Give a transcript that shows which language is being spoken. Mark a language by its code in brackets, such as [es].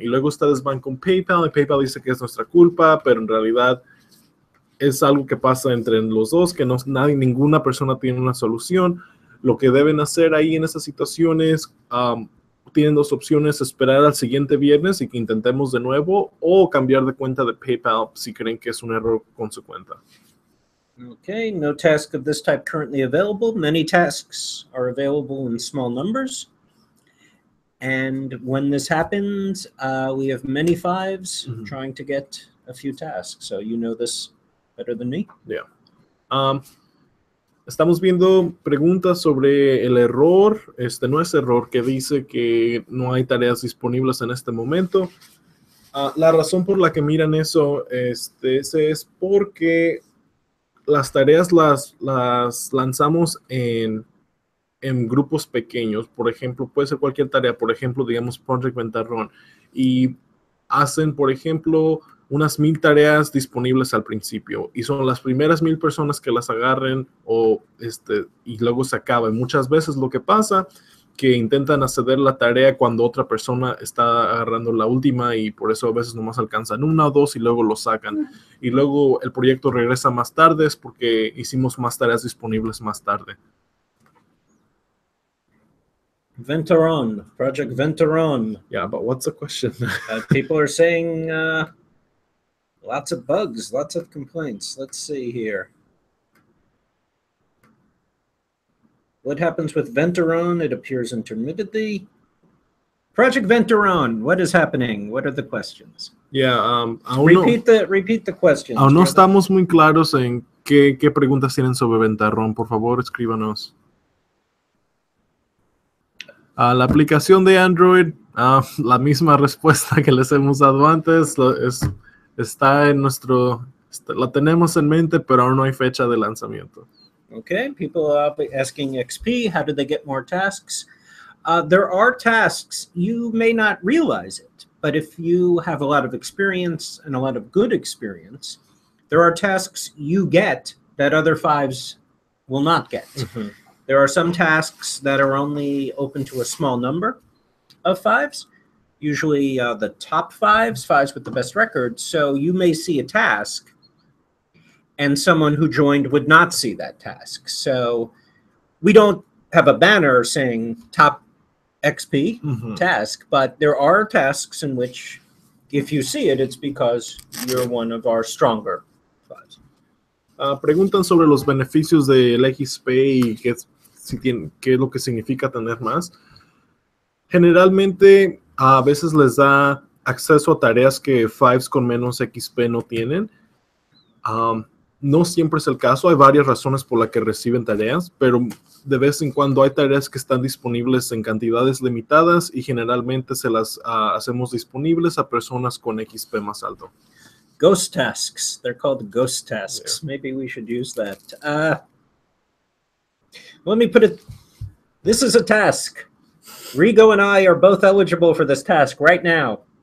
[es] Y luego ustedes van con PayPal y PayPal dice que es nuestra culpa, pero en realidad es algo que pasa entre los dos, que ninguna persona tiene una solución. Lo que deben hacer ahí en esas situaciones, tienen dos opciones: esperar al siguiente viernes y que intentemos de nuevo, o cambiar de cuenta de PayPal si creen que es un error con su cuenta. [en] Okay, no task of this type currently available. Many tasks are available in small numbers. And when this happens, we have many fives trying to get a few tasks. So you know this better than me. Yeah. [es] Estamos viendo preguntas sobre el error. No es error, que dice que no hay tareas disponibles en este momento. La razón por la que miran eso es porque las tareas las lanzamos en grupos pequeños. Por ejemplo, puede ser cualquier tarea. Por ejemplo, digamos Project Ventarrón. Y hacen, por ejemplo, unas 1000 tareas disponibles al principio y son las primeras 1000 personas que las agarren y luego se acaba. Y muchas veces lo que pasa que intentan acceder la tarea cuando otra persona está agarrando la última y por eso a veces nomás alcanzan 1 o 2 y luego lo sacan. Y luego el proyecto regresa más tarde es porque hicimos más tareas disponibles más tarde. [en] Venturon, Project Venturon. Yeah, but what's the question? People are saying lots of bugs, lots of complaints. Let's see here. What happens with Venturon? It appears intermittently. Project Venturon, what is happening? What are the questions? Yeah, repeat the questions. [es] Aún no estamos muy claros en qué preguntas tienen sobre Ventarrón. Por favor, escríbanos. La aplicación de Android, la misma respuesta que les hemos dado antes, está en la tenemos en mente, pero aún no hay fecha de lanzamiento. [en] Okay, people are asking XP, how do they get more tasks? There are tasks, you may not realize it, but if you have a lot of experience and a lot of good experience, there are tasks you get that other fives will not get. Mm-hmm. There are some tasks that are only open to a small number of fives, usually the top fives with the best record. So you may see a task and someone who joined would not see that task. So we don't have a banner saying top XP task, but there are tasks in which if you see it, it's because you're one of our stronger fives. [es] Preguntan sobre los beneficios del XP y qué es lo que significa tener más. Generalmente, a veces les da acceso a tareas que fives con menos XP no tienen. No siempre es el caso, hay varias razones por las que reciben tareas, pero de vez en cuando hay tareas que están disponibles en cantidades limitadas y generalmente se las hacemos disponibles a personas con XP más alto. [en] Ghost tasks, they're called ghost tasks. Yeah. Maybe we should use that. Let me put it, this is a task. Rigo and I are both eligible for this task right now.